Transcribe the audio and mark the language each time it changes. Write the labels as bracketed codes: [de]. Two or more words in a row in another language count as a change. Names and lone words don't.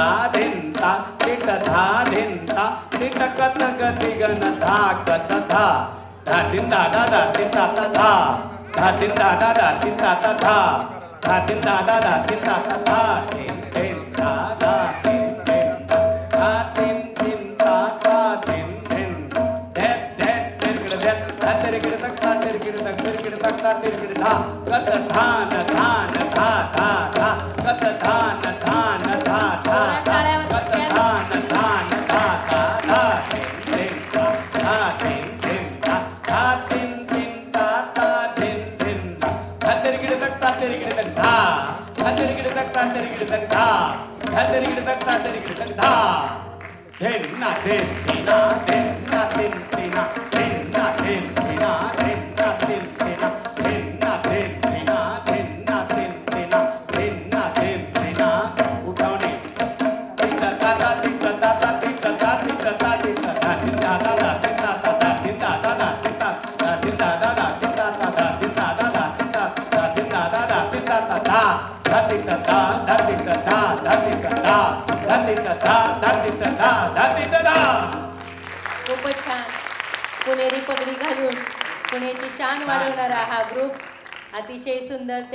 [mr] धिन धा तिट धा धिन धा तिट कत गति गण धा कत धा धा धिन धा धा धा तिन धा धा धा धिन धा धा धा तिन धा धा धा धिन धा धा धा तिन धा धा धा तिन तिन धा धा तिन तिन धा तिन तिन धा तिन तिन धैत धैत तिरकड़ धैत धा तिरकड़ तक धा तिरकड़ तक तिरकड़ तक धा तिरकड़ धा कत धान धान धा धा धा कत धान धान धा धा धा कत धान धान धा धा धा तिन तिन धा तिन तिन धा तिन तिन धा तिन तिन धा तिरकड़ तक धा तिरकड़ तक धा तिरकड़ तक धा तिरकड़ तक धा तिरकड़ तक धा तिरकड़ तक धा धिन ना धिन धिना धिन ना धिन धिना धिन ना धिन धिना धिन ना धिन धिना धिन ना धिन धिना धिन ना धिन धिना धिन ना धिन धिना उठाउने तिट धा धा तिट धा धा तिट धा तिट धा तिट धा धिन धा धा धा तिट धा धा धिन धा धा धा तिट धा धिन धा धा धा तिट धा धा धिन धा धा धा तिट धा धिन धा धा धा तिट धा धा धा तिट धा तिट धा तिट धा तिट धा तिट धा तिट धा तिट धा खूपच छान. पुणेरी पगडी घालून पुण्याची शान वाढवणारा हा ग्रुप अतिशय सुंदर.